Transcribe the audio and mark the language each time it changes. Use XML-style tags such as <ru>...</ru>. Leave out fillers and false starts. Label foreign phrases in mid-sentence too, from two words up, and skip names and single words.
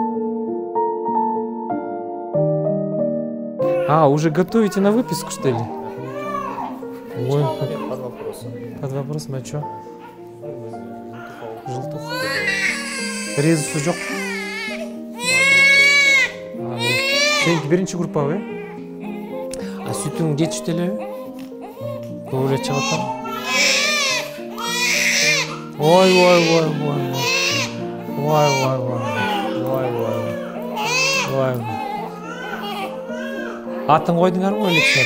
<ru>Уже готовите на выписку, что ли? Ой, под вопросом. Под вопросом, а чё? Желтуха.</ru> <ky>Резусу жок. Сеники биринчи группабы? А сүтүң жетишти элеби? Уже чыгат. Ой. Атын койдуңарбы электер?</ky>